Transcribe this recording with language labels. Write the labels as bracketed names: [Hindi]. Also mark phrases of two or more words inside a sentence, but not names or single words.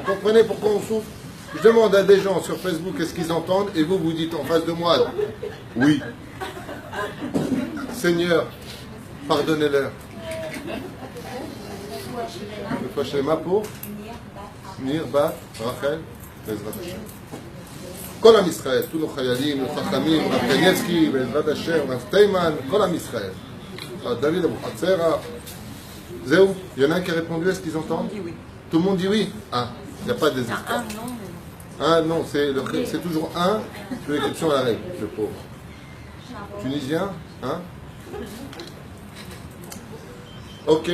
[French] Vous comprenez pourquoi on souffre? Je demande à des gens sur Facebook qu'est-ce qu'ils entendent et vous dites en face de moi oui. Seigneur, pardonnez-leur. Le Fashema pour Nir, Bat, Rachel, [Hebrew] בעזרת השם. כל עם ישראל, [French] tous nos [Hebrew] חיילים, nos חכמים, רב קניבסקי, בעזרת השם, רב תימן, כל עם ישראל. [French] David Abou Hatzera. Zéou, il y en a un qui a répondu, est-ce qu'ils entendent? Tout le monde dit oui. Ah, il n'y a pas de désespoir. Un non, c'est toujours un, c'est l'exception à la règle, le pauvre. Tunisien, hein? Ok.